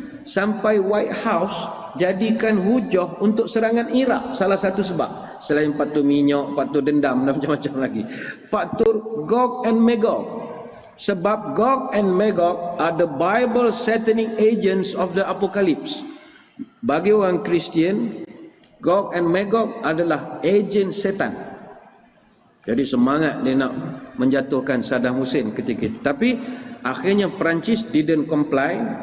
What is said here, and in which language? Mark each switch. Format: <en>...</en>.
<ms>Sampai White House jadikan hujah untuk serangan Iraq. Salah satu sebab, selain faktor minyak, faktor dendam dan macam-macam lagi, faktor Gog and Magog. Sebab Gog and Magog</ms> <en>are the Bible satanic agents of the apocalypse.</en> <ms>Bagi orang Kristian, Gog and Magog adalah agen setan. Jadi semangat dia nak menjatuhkan Saddam Hussein ketika itu. Tapi akhirnya Perancis</ms> <en>didn't comply.</en>